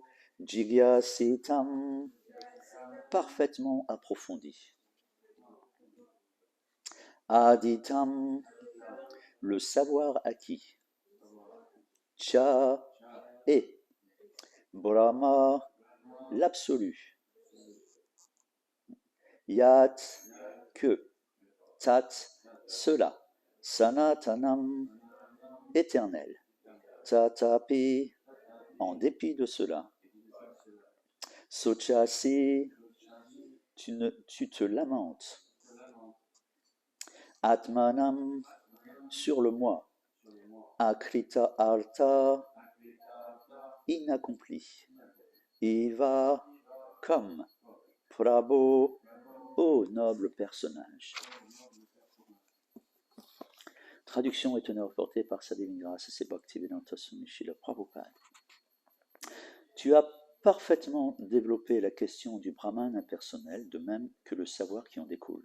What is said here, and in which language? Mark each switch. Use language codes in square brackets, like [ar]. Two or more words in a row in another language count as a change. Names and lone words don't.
[fr] Jigyasitam, parfaitement approfondi. Aditam, le savoir acquis. Cha, et Brahma, l'absolu. Yat, que. Tat, cela. Sanatanam, éternel. Tatapi, en dépit de cela. Sochasi, tu te lamentes. Atmanam, sur le moi. [sa] अकृत अर्थ, [fr] inaccompli. Iva, comme. Prabhu, ô noble personnage. Traduction et teneur portée par sa divine grâce, c'est Bhaktivedanta Swami Srila Prabhupada. Tu as parfaitement développé la question du Brahman impersonnel, de même que le savoir qui en découle.